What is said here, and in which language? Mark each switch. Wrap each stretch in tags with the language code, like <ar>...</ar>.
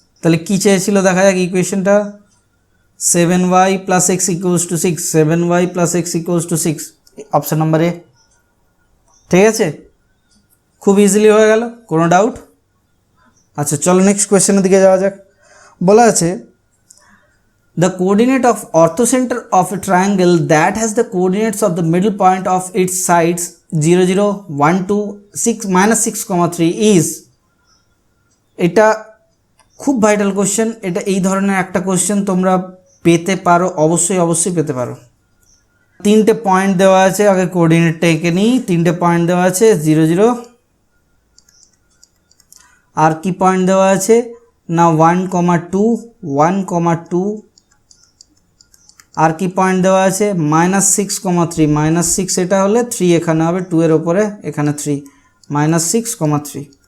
<bn>তাহলে কী চেয়েছিল দেখা যাক ইকুয়েশনটা 7y + x = 6 7y + x = 6 option number A. ঠিক আছে, খুব ইজিলি হয়ে গেল, কোনো ডাউট? আচ্ছা চলো নেক্সট কোয়েশ্চেনের দিকে যাওয়া যাক। বলা আছে</bn> <en>the coordinate of orthocenter of a triangle that has the coordinates of the middle point of its sides 0 0 1 2 6 minus 6,3 is,</en> <bn>এটা খুব ভাইটাল কোশ্চেন। এটা এই ধরনের একটা কোশ্চেন তোমরা পেতে পারো, অবশ্যই পেতে পারো। তিনটে পয়েন্ট দেওয়া আছে, আগে কোঅর্ডিনেটটা এঁকে নিই। তিনটে পয়েন্ট দেওয়া আছে 0 0, আর কি পয়েন্ট দেওয়া আছে না 1,2 1,2, আর কি পয়েন্ট দেওয়া আছে -6,3 -6, এটা হলে 3 এখানে হবে, 2 এর ওপরে এখানে 3, -6,3।</bn>